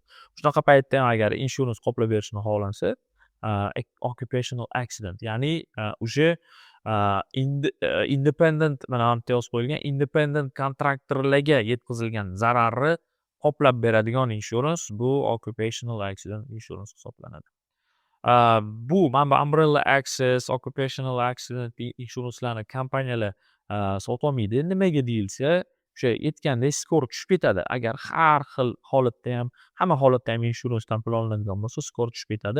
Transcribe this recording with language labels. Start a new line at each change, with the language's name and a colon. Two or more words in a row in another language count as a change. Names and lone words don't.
Uzbek: Shunaqa paytda ham agar insurance qoplab berishni xohlansa,
English: occupational accident,
Uzbek: ya'ni o'sha independent, mana bu yozib qo'yilgan, independent kontraktorlarga yetkazilgan zararni qoplab beradigan insurance bu
English: occupational accident insurance
Uzbek: hisoblanadi. Bu mana bu
English: Umbrella Access, Occupational Accident insurancelarni
Uzbek: kompaniyalar sotib olmaydi. Nimaga deyilsa, o'sha aytgandek skor tushib ketadi. Agar har xil holatda ham, hamma holatda ham insurancedan pul olinadigan bo'lsa, skor tushib ketadi.